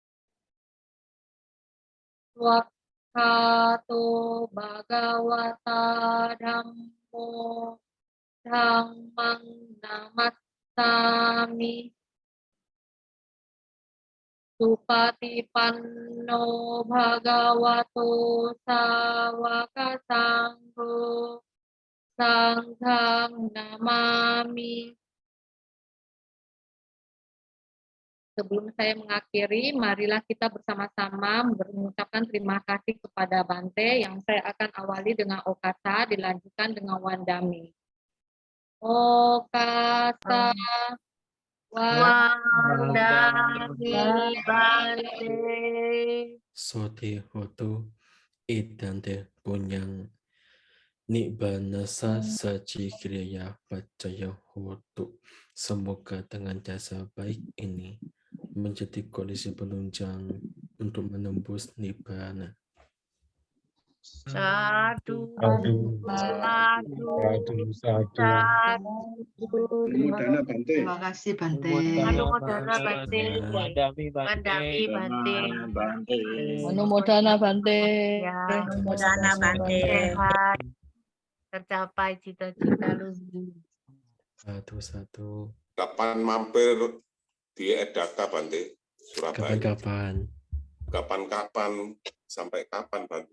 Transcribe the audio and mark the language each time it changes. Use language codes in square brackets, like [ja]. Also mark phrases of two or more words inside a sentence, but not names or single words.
[pi] Wakkato bhagavata dhammo dhammang namassami Supatipanno bhagavato sawaka sangho Sanghang namami. [id] Sebelum saya mengakhiri, marilah kita bersama-sama mengucapkan terima kasih kepada Bante yang saya akan awali dengan Okasa, dilanjutkan dengan Wandami. [pi] Okasa, Wandami, Bante. Sote hotu idante punyang Nibbanasa saci kriya pacaya hotu. [id] Semoga dengan jasa baik ini menjadi kondisi penunjang untuk menembus nibbana. [pi] Sadu, Sadu, sadu, sadu. Anumodana Bante. [id] Terima kasih Bante. [pi] Anumodana Bante, Wandami Wandami Bante, Bante. Anumodana Bante. [id] ya, [pi] Anumodana Bante, [id] sehat, tercapai cita-cita luhur. Satu. Kapan mampir di Edaka, Bante? Surabaya. Kapan-kapan. kapan-kapan sampai kapan, Bante?